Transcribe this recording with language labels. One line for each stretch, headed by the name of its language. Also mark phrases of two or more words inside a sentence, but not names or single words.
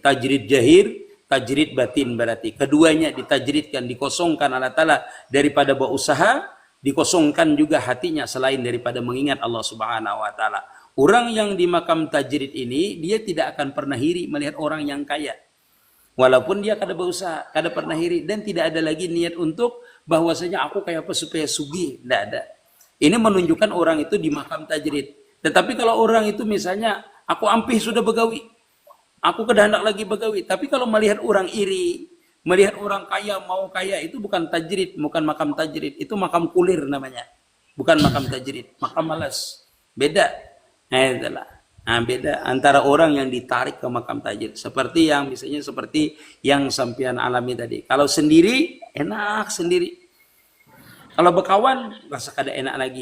Indonesian: Tajrid jahir, tajrid batin berarti. Keduanya ditajridkan, dikosongkan Allah Ta'ala daripada berusaha, dikosongkan juga hatinya selain daripada mengingat Allah
Arabic: سبحانه وتعالى.
Indonesian: Orang yang di makam tajrid ini dia tidak akan pernah iri melihat orang yang kaya. Walaupun dia kada berusaha, kada pernah iri dan tidak ada lagi niat untuk bahwasanya aku kayak apa supaya sugih, tidak ada. Ini menunjukkan orang itu di makam tajrid. Tetapi kalau orang itu misalnya
Banjar: aku ampih sudah begawi, aku kada hendak lagi begawi,
Indonesian: tapi kalau melihat orang iri, melihat orang kaya mau kaya, itu bukan tajrid, bukan makam tajrid, itu makam kulir namanya. Bukan makam tajrid, makam malas. Beda. Nah, itulah. Nah, beda antara orang yang ditarik ke makam tajrid. Seperti yang misalnya seperti yang sampean alami tadi. Kalau sendiri, enak sendiri. Kalau berkawan, rasa kada enak lagi.